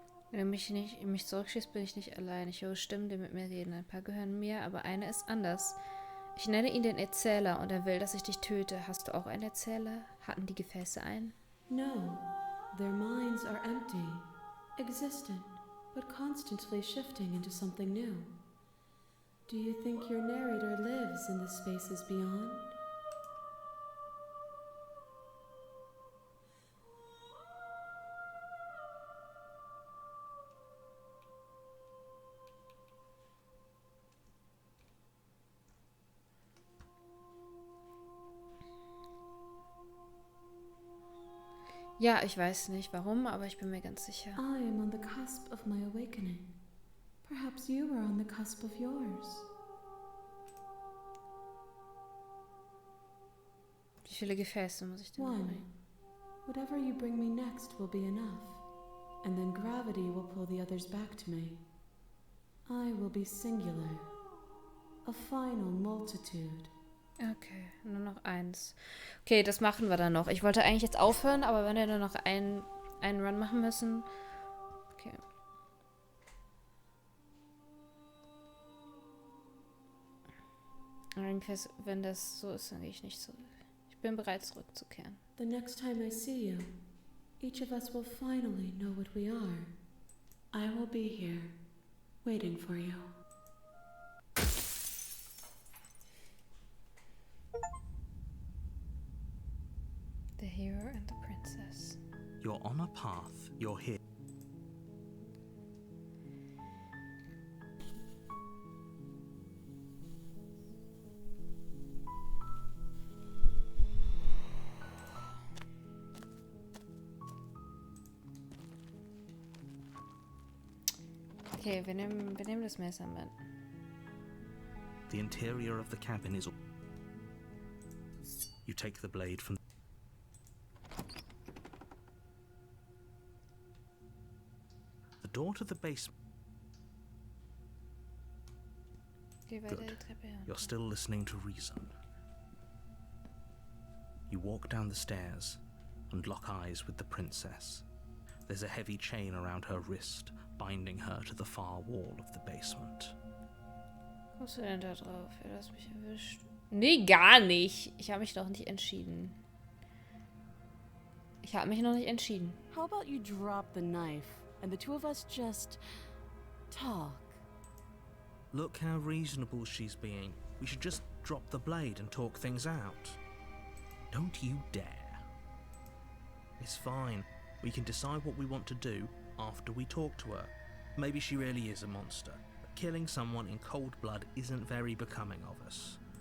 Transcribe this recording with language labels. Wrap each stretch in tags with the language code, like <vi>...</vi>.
<de>Wenn du mich zurückschießt, bin ich nicht allein. Ich höre Stimmen, die mit mir reden. Ein paar gehören mir, aber eine ist anders. Ich nenne ihn den Erzähler und er will, dass ich dich töte. Hast du auch einen Erzähler? Hatten die Gefäße einen?</de> <en>No, their minds are empty, existent, but constantly shifting into something new. Do you think your narrator lives in the spaces beyond?</en> <de>Ja, ich weiß nicht warum, aber ich bin mir ganz sicher.</de> <en>I am on the cusp of my awakening. Perhaps you are on the cusp of yours.</en> <de>Wie viele Gefäße muss ich denn</de> <en>One.</en> <de>bringen?</de> <en>Whatever you bring me next will be enough, and then gravity will pull the others back to me. I will be singular, a final multitude.</en> <de>Okay, nur noch eins. Okay, das machen wir dann noch. Ich wollte eigentlich jetzt aufhören, aber wenn wir nur noch einen Run machen müssen. Okay. Jedenfalls, wenn das so ist, dann gehe ich nicht zurück. Ich bin bereit, zurückzukehren.</de> <en>The next time I see you, each of us will finally know what we are. I will be here, waiting for you. The hero and the princess. You're on a path. You're here.</en> <de>Okay, wir nehmen das Messer mit.</de> <en>The interior of the cabin is... You take the blade from... The door to the basement...</en> <de>Geh weiter</de> <en>Good.</en> <de>die Treppe her.</de> <en>You're still listening to reason. You walk down the stairs and lock eyes with the princess. There's a heavy chain around her wrist, binding her to the far wall of the basement.</en> <de>Kommst du denn da drauf? Ja, du hast mich erwischt. Nee, gar nicht. Ich habe mich noch nicht entschieden. Ich habe mich noch nicht entschieden.</de> <en>How about you drop the knife and the two of us just talk? Look how reasonable she's being. We should just drop the blade and talk things out. Don't you dare. It's fine. We can decide what we want to do after we talk to her. Maybe she really is a monster, but killing someone in cold blood isn't very becoming of us.</en>